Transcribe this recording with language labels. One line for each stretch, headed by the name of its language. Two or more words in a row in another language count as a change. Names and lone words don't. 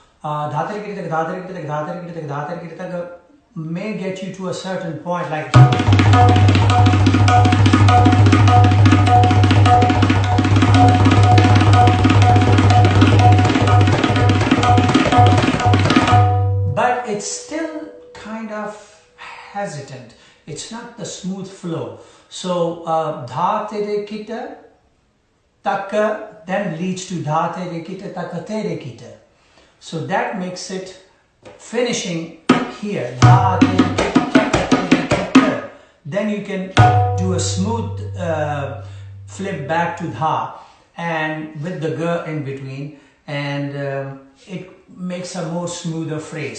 English: may get you to a certain point, like but it's still kind of hesitant. It's not the smooth flow. So dha tere kita taka then leads to dha tere kita taka tere kita. So that makes it finishing here. Dha tere kita taka tere kita. Then you can do a smooth flip back to dha and with the g in between, and it makes a more smoother phrase.